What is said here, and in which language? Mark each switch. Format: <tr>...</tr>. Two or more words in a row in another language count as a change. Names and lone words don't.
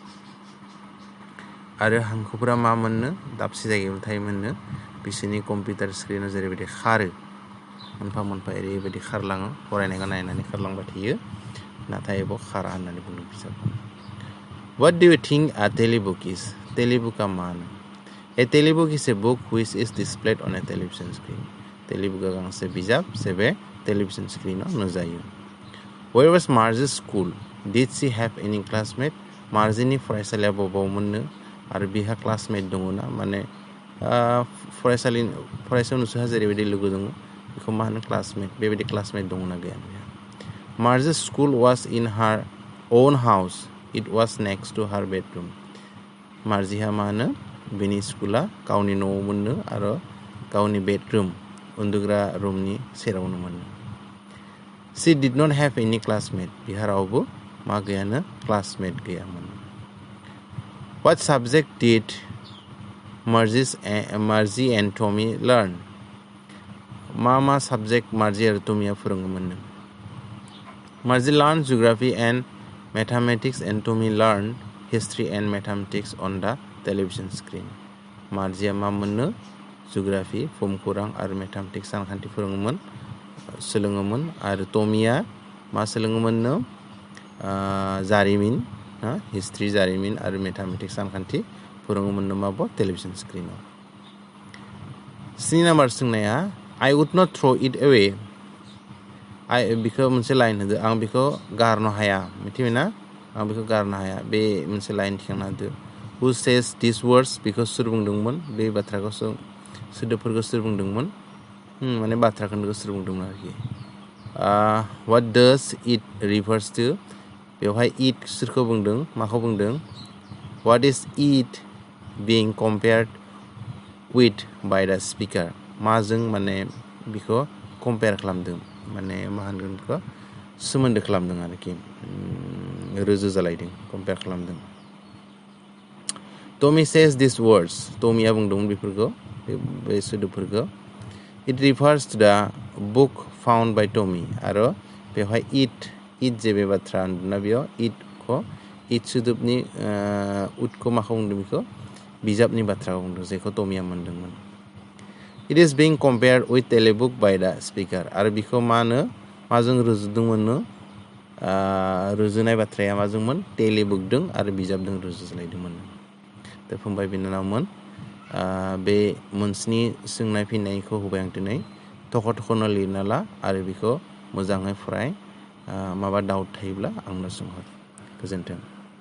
<brx>आरो हांखोफोरा मा मोननो दाबसे जायगायाव थायोमोननो बिसोरनि कम्पिउटार स्क्रिनाव जेरैबायदि खारो मोनफा मोनफा ओरैबायदि खारलाङो फरायनायखौ नायनानै खारलांबाय थायो नाथाय बेयाव खारा होननानै बुंदों बिजाबखौ</brx> <en>What do you think a telebook is?</en> <brx>Telebookआ मा होनो</brx> <en>A telebook is a book which is displayed on a television screen.</en> <brx>Telebookआ गांसे बिजाब जेबे टेलिभिजन स्क्रिनाव नुजायो</brx> <en>Where was Marzi's school? Did she have any classmate?</en> <brx>मार्जिनि फरायसालिया बबावमोननो आरो बिहा क्लासमेट दङ ना माने फरायसायाव नोंसोरहा जेरैबायदि लोगो दङ बेखौ मा होनो क्लासमेट बेबायदि क्लासमेट दङ ना गैया</brx> <en>Marzi's school was in her own house. It was next to her bedroom.</en> <brx>मार्जिहा मा होनो बिनि स्कुला गावनि न'आव मोननो आरो गावनि बेडरुम उन्दुग्रा रुमनि सेरावनो मोननो</brx> <en>She did not have any classmate.</en> <brx>बिहा रावबो मा गैयानो क्लासमेट गैयामोन</brx> <en>What subject did Marzi and Tommy learn?</en> <brx>मा subject मार्जि आरो टमीया फोरोङोमोननो</brx> <en>Marzi learned geography and mathematics and Tommy learned history and mathematics on the television screen.</en> <brx>मार्जिया मा मोननो जिअग्राफि भुमखौरां आरो मेथामेटिक्स सानखान्थि सोलोङोमोन आरो टमीया मा सोलोङोमोननो जारिमिन हिस्ट्री जारिमिन आरो मेथामेटिक्स सानखान्थि फोरोङोमोननो माबो टेलिभिजन स्क्रिनाव 3 नाम्बार सोंनाया</brx> <en>I would not throw it away.</en> <brx>बिखौ मोनसे लाइन होदो आं बिखौ गारनो हाया मिथिबायना आं बिखौ गारनो हाया बे मोनसे लाइन थिखांना होदो</brx> <en>Who says these words?</en> <brx>बिखौ सोर बुंदोंमोन बे बाथ्राखौ सोदोबफोरखौ सोर बुंदोंमोन माने बाथ्रा खोन्दोखौ सोर बुंदोंमोन आरोखि</brx> <en>What does it refers to?</en> <brx>बेवहाय it सोरखौ बुंदों माखौ बुंदों</brx> <en>What is it being compared with by the speaker?</en> <brx>माजों माने बिखौ कम्पेयार खालामदों माने मा होनगोन बेखौ सोमोन्दो खालामदों आरोखि रुजु जालायदों कम्पेयार खालामदों</brx> <en>Tommy says these words</en> <brx>टमीया बुंदोंमोन बेफोरखौ बे सोदोबफोरखौ</brx> <en>It refers to the book found by Tommy</en> <brx>आरो बेवहाय it जे बे बाथ्रा होनदोंना बेयाव it सोदोबनि उतखौ माखौ बुंदों बेखौ बिजाबनि बाथ्राखौ बुंदों जेखौ टमिया मोनदोंमोन</brx> <en>It is being compared with telebook by the speaker</en> <brx>आरो बिखौ मा होनो माजों रुजुदोंमोननो रुजुनाय बाथ्राया माजोंमोन टेलिबुकदों आरो बिजाबदों रुजुज्लायदोंमोन दा फंबाय बिनानावमोन बे मोनस्नि सोंनाय फिननायखौ होबाय आं दिनै थख' थख'नो लिरना ला आरो बिखौ मोजाङै फराय माबा डाउट थायोब्ला आंनो सोंहर गोजोन्थों</brx>